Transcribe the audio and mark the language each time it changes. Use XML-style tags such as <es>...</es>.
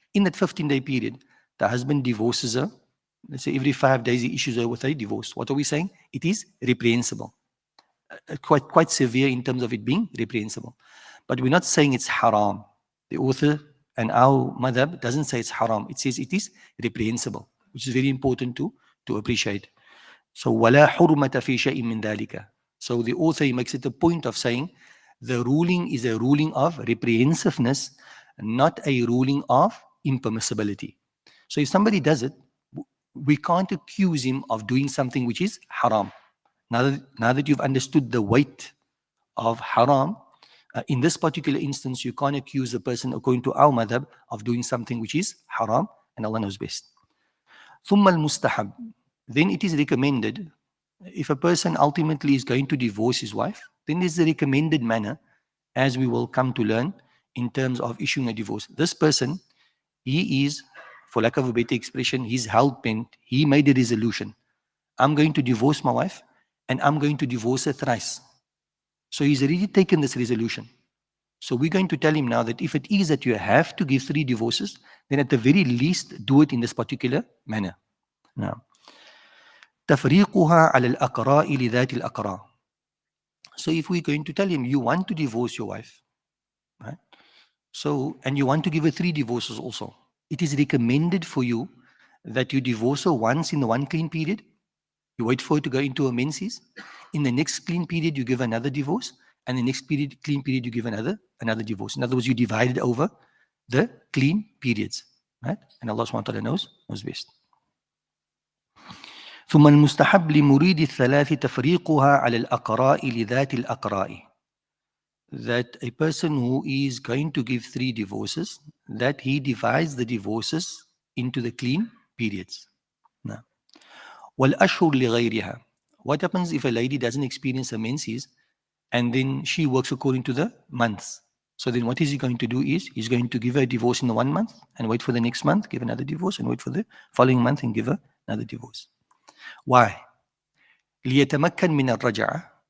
<en>In that 15-day period, the husband divorces her. Let's say every 5 days he issues her with a divorce. What are we saying? It is reprehensible. Quite severe in terms of it being reprehensible. But we're not saying it's haram. The author and our madhab doesn't say it's haram. It says it is reprehensible, which is very important to appreciate.</en> <ar>So, وَلَا حُرْمَةَ فِي شَيْءٍ مِّن ذَلِكَ.</ar> <en>So the author makes it a point of saying the ruling is a ruling of reprehensiveness, not a ruling of impermissibility. So if somebody does it, we can't accuse him of doing something which is haram. Now that you've understood the weight of haram, in this particular instance, you can't accuse a person, according to our madhab, of doing something which is haram, and Allah knows best.</en> <ar>ثُمَّ الْمُسْتَحَبْ.</ar> <en>Then it is recommended, if a person ultimately is going to divorce his wife, then there's the recommended manner, as we will come to learn, in terms of issuing a divorce. This person, he is, for lack of a better expression, he's hell-bent. He made a resolution. I'm going to divorce my wife, and I'm going to divorce her thrice. So he's already taken this resolution. So we're going to tell him now that if it is that you have to give 3 divorces, then at the very least do it in this particular manner.</en> <ar>Now, تفريقها على الأقراء لذات الأقراء.</ar> <en>So if we're going to tell him you want to divorce your wife, right? So, and you want to give her 3 divorces also, it is recommended for you that you divorce her once in the one clean period. You wait for her to go into her menses. In the next clean period, you give another divorce. And the next clean period, you give another divorce. In other words, you divide it over the clean periods. Right? And Allah subhanahu wa ta'ala knows best.</en> <ar>ثم المستحب لمريد الثلاث تفريقها على الأقراء لذات الأقراء.</ar> <en>That a person who is going to give 3 divorces, that he divides the divorces into the clean periods.</en> <ar>Now, وَالْأَشْهُرُ لِغَيْرِهَا.</ar> <en>What happens if a lady doesn't experience her menses and then she works according to the months? So then what is he going to do is, he's going to give her a divorce in the 1 month and wait for the next month, give another divorce, and wait for the following month and give her another divorce.</en> <ar>Why? لِيَتَمَكَّنْ مِنَ الرَّجْعَةِ.</ar>